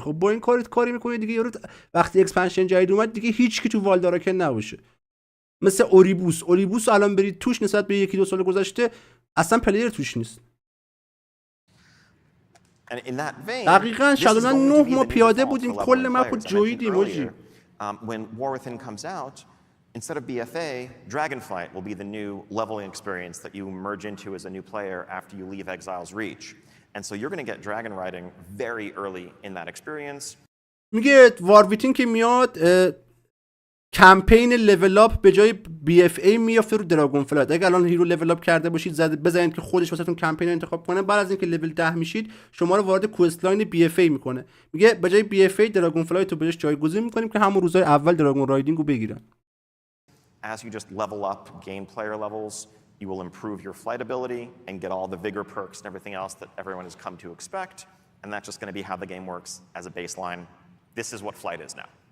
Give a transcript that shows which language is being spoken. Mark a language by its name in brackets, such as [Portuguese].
[Persian] خب با این کاری میکنه دیگه یارو وقتی اکسپنشن جدید اومد دیگه هیچ کی تو والداراکن نباشه. مثل اوریبوس الان برید توش نسبت به 1-2 سال گذشته اصلا پلیر توش نیست. دقیقاً شادومن 9 ما پیاده بودیم کل مپو جویدیم موجی. [English] When War Within comes out, instead of BFA, Dragonflight will be the new leveling experience that you merge into as a new player after you leave Exile's Reach. And so you're going to get dragon riding very early in that experience. [Persian] میگه وار ویتین که میاد کمپین لول اپ به جای بی اف ای میافته رو دراگون فلایت. اگه الان هیرو لول اپ کرده باشید بزنید که خودش واسهتون کمپین رو انتخاب کنه، بعد از اینکه لول 10 میشید شما رو وارد کوست لاین بی اف ای میکنه. میگه به جای بی اف ای دراگون فلایت رو بهش جایگزین میکنیم که همون روزهای اول دراگون رایدینگ رو بگیرن. [English] As you just level up, gain player levels, you will improve your flight ability and get all the vigor perks and everything else that everyone has come to expect, and that's just going to be how the game works as a baseline. This is what flight is now.